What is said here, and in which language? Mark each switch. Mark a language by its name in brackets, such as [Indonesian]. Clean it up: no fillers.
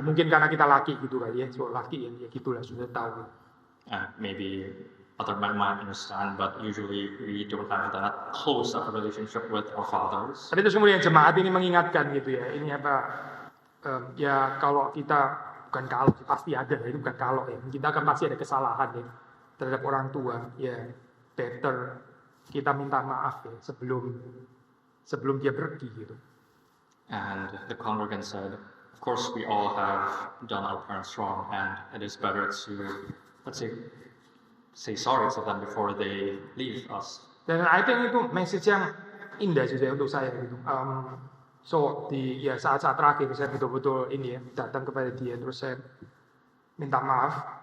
[Indonesian] Mungkin karena kita laki gitu kali ya, laki ya gitulah sudah tahu. [English] Maybe other men might understand, but usually we don't have that close of a relationship with our fathers. [Indonesian] Tapi terus kemudian jemaat ini mengingatkan gitu ya, ini ya kalau kita bukan kalau pasti ada, itu bukan kalau ya, kita akan pasti ada kesalahan ya terhadap orang tua ya, better kita minta maaf ya sebelum dia pergi gitu. [English] And the congregant said, of course we all have done our parents wrong, and it is better to, let's say sorry to them before they leave us. [Indonesian] Dan [English] I think [Indonesian] itu message yang indah sih untuk saya gitu. So di saat-saat terakhir saya betul-betul ini ya datang kepada dia, terus saya minta maaf.